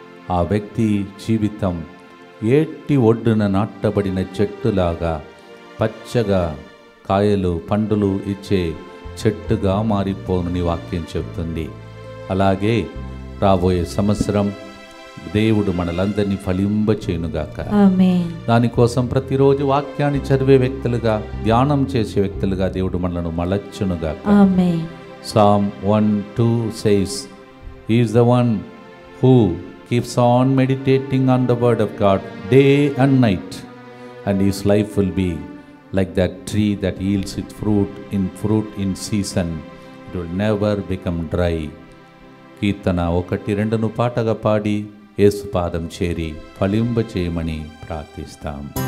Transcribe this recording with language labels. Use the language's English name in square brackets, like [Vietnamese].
[Telugu] ఆ వ్యక్తి జీవితం ఏటి ఒడ్డున నాటబడిన చెట్టులాగా పచ్చగా కాయలు పండులు ఇచ్చే చెట్టుగా మారిపోనుని వాక్యం చెప్తుంది. అలాగే రాబోయే సంవత్సరం దేవుడు మనలందరినీ ఫలింపచేయునుగాక. ఆమేన్. దానికోసం ప్రతిరోజు వాక్యాన్ని చదివే వ్యక్తులుగా, ధ్యానం చేసే వ్యక్తులుగా దేవుడు మనలను మలచునుగాక. ఆమేన్. [English] Psalm 1:2 says, He is the one who keeps on meditating on the word of God day and night, and his life will be like that tree that yields its fruit in season. It will never become dry. [Telugu] కీర్తన 1-2 పాటగా పాడి యేసు పాదం చేరి ఫలింప చేయమని ప్రార్థిస్తాం.